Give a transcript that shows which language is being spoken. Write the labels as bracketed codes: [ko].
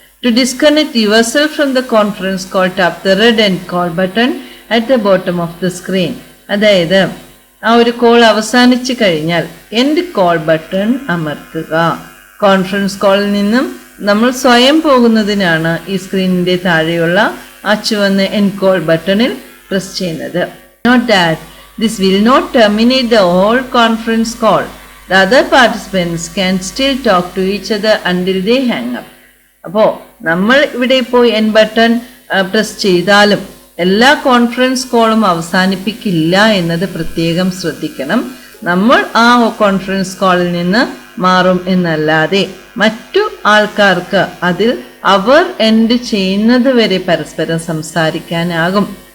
[en] To disconnect yourself from the conference call, tap the red end call button at the bottom of the screen. [ml] അതായത് ആ ഒരു call അവസാനിച്ചു കഴിഞ്ഞാൽ end call button അമർത്തുക. Conference കോളിൽ നിന്നും നമ്മൾ സ്വയം പോകുന്നതിനാണ് ഈ സ്ക്രീനിന്റെ താഴെയുള്ള ആ ചുവന്ന എൻഡ് കോൾ ബട്ടണിൽ പ്രസ് ചെയ്യുന്നത്. [en] Note that this will not terminate the whole conference call. The other participants can still talk to each other until they hang up. [ml] അപ്പോൾ നമ്മൾ ഇവിടെ ഇപ്പോൾ എൻഡ് ബട്ടൺ പ്രസ് ചെയ്താലും എല്ലാ കോൺഫറൻസ് കോളും അവസാനിപ്പിക്കില്ല എന്നത് പ്രത്യേകം ശ്രദ്ധിക്കണം. നമ്മൾ ആ കോൺഫറൻസ് കോളിൽ നിന്ന് മാറും എന്നല്ലാതെ മറ്റു ആൾക്കാർക്ക് അതിൽ അവർ എൻഡ് ചെയ്യുന്നത് വരെ പരസ്പരം സംസാരിക്കാനാകും.